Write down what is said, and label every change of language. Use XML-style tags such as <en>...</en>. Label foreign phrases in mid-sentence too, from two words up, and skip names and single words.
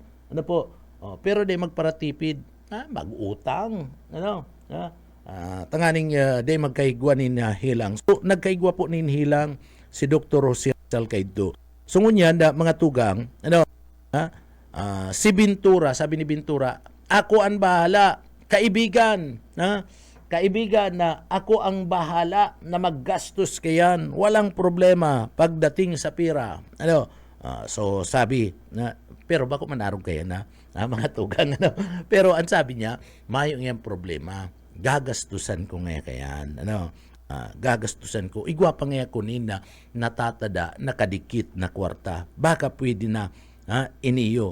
<bik>Pero di magparatipid, mag-utang, tanganing di magkaigwa nin hilang. So nagkaigwa po nin hilang si Dr. Jose Rizal Caidto. So ngunyan mga tugang, si Ventura,</bik> <tl>sabi ni Ventura, ako ang bahala, kaibigan na ako ang bahala na maggastos kayan, walang problema pagdating sa pira.</tl> <bik>So sabi na, pero bako manarog kaya na mga tugang,</bik> <tl>pero ang sabi niya,</tl> <bik>mayo ngayang problema, gagastusan ko nga kayan, gagastusan ko, igwa pa nga ko na natatada, nakadikit na kwarta, baka pwede na iniyo.</bik>